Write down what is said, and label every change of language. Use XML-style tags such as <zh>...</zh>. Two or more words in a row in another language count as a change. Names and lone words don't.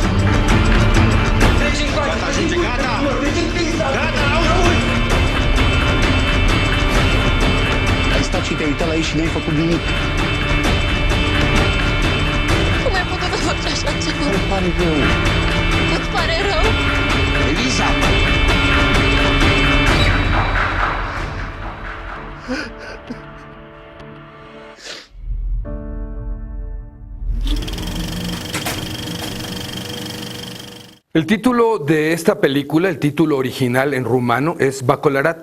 <ro>Gata, ajunge, gata! Gata, auzi! Ai stat și te-ai uitat la ei și n-ai făcut nimic. Cum ai putut să faci așa ceva? Îmi pare rău. Îți pare rău? Eliza!</ro> <es>El título de esta película, el título original en rumano es Bacolarat.</es>